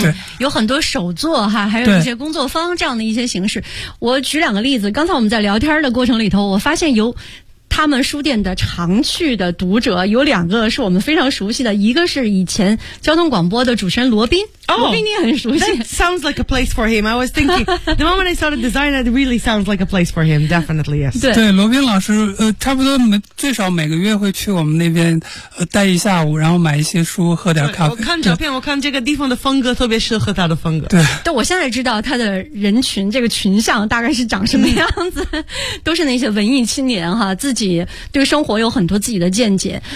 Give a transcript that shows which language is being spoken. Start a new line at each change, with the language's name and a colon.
Chinese: 对，有很多手作哈，还有一些工作坊这样的一些形式。我举两个例子，刚才我们在聊天的过程里头，我发现有他们书店的常去的读者有两个是我们非常熟悉的，一个是以前交通广播的主持人罗宾、 oh, 罗宾你也很熟悉。
English: That sounds like a place for him. I was thinking the moment I saw the design, it really sounds like a place for him. Definitely, yes.
Chinese: 对，罗宾老师差不多最少每个月会去我们那边待一下午，然后买一些书喝点咖啡。我看照片，我看这个地方的风格特别适合他的风格。对，但我现在知道他的人群这个群像大概是长什么样子、嗯、都是那些文艺青年哈，自己对生活有很多自己的见解。